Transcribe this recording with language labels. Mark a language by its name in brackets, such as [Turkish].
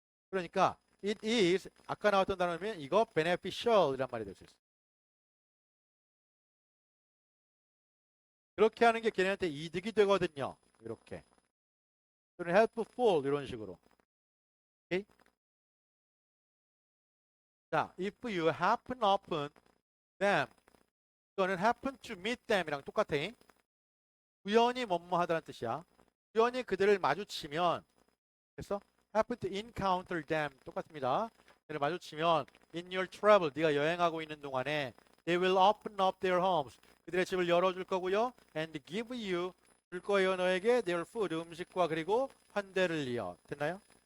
[Korean] 그러니까 [English] it is [Korean] 아까 나왔던 단어면 이거 beneficial이란 말이 될 수 있어요. 그렇게 하는 게 걔네한테 이득이 되거든요. 이렇게. 또는 helpful 이런 식으로. 오케이? [English] 자, if you happen upon them [Korean] 이거는 [English] happen to meet them이랑 [Korean] 똑같아. 우연히 뭐뭐 하다는 뜻이야. 우연히 그들을 마주치면 그래서 [English] happen to encounter them [Korean] 똑같습니다. 그들을 마주치면 [English] in your travel [Korean] 네가 여행하고 있는 동안에 [English] they will open up their homes [Korean] 그들의 집을 열어줄 거고요. [English] and give you [Korean] 줄 거예요 너에게 [English] their food [Korean] 음식과 그리고 환대를 이어. 됐나요?